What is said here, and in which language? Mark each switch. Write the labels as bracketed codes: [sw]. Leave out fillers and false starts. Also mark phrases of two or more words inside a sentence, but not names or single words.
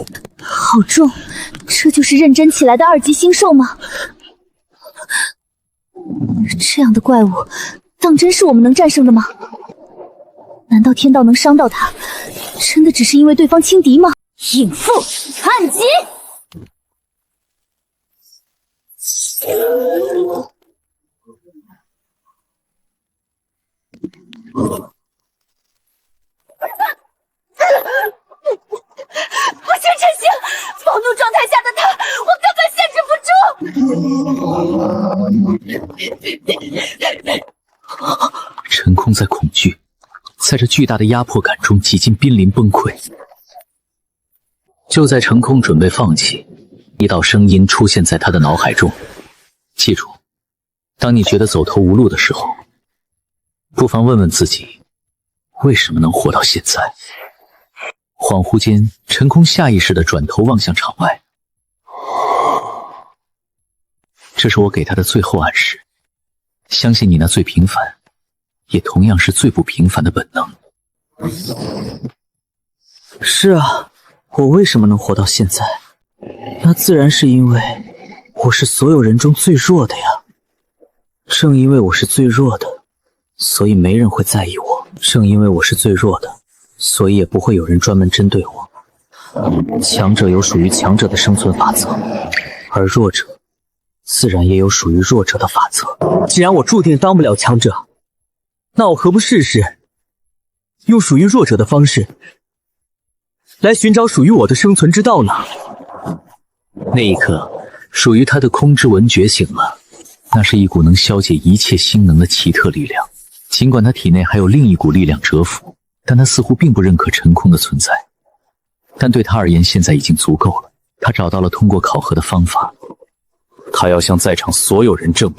[zh] 好重，這就是認真起來的2級星獸嗎？這樣的怪物，當真是我們能戰勝的嗎？難道天道能傷到他，真的只是因為對方輕敵嗎？引父叛擊！不是陈星，暴怒状态下的他，我根本限制不住。陈空在恐惧，在这巨大的压迫感中几近濒临崩溃。就在陈空准備放棄，一道聲音出現在他的腦海中：記住，當你覺得走投無路的時候，不妨問問自己，為什麼能活到現在？恍惚間，陳空下意識地轉頭望向場外。這是我給他的最後暗示，相信你那最平凡，也同樣是最不平凡的本能。是啊，我為什麼能活到現在？那自然是因為我是所有人中最弱的呀。正因為我是最弱的，所以沒人會在意我。正因為我是最弱的，所以也不會有人專門針對我。強者有屬於強者的生存法則，而弱者自然也有屬於弱者的法則。既然我注定當不了強者，那我何不試試用屬於弱者的方式來尋找屬於我的生存之道呢？那一刻，屬於他的空之文覺醒了，那是一股能消解一切星能的奇特力量。儘管他體內還有另一股力量蟄伏，但他似乎並不認可陳空的存在。但對他而言，現在已經足夠了。他找到了通過考核的方法，他要向在場所有人證明，